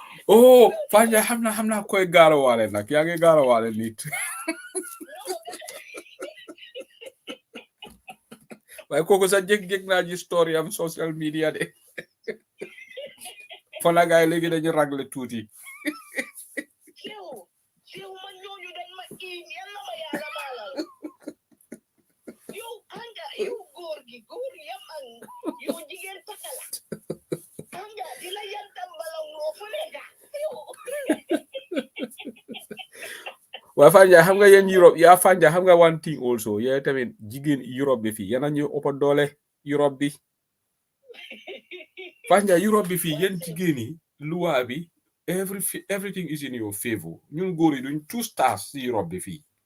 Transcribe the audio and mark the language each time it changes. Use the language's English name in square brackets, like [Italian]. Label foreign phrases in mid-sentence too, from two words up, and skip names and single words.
[Wolof] Oh, Fanja xam naa koy gaarawaale nag yaa ngi gaarawaale nit. waaye kooku sax jég naa ji story am social media de. Fana gaay léegi dañu ragle tuuti. Yow man ñooñu dañ ma yal na ma yàlla baalal. Yow anga yow góor yam ang yow jigéen takala. Anga di la yantam balam loo fu nekka. Waa Fanja xam nga yéen Europe yaa Fanja xam nga [English] one thing also [Wolof] yéen tamit jigéen Europe bi fii yéen a ñu ëpp doole Europe bi. Fanja Europe bi fii yéen jigéen yi luwa bi [English] everything is in your favor [Wolof] ñun góor yi duñ 2 stars si Europe bi fii.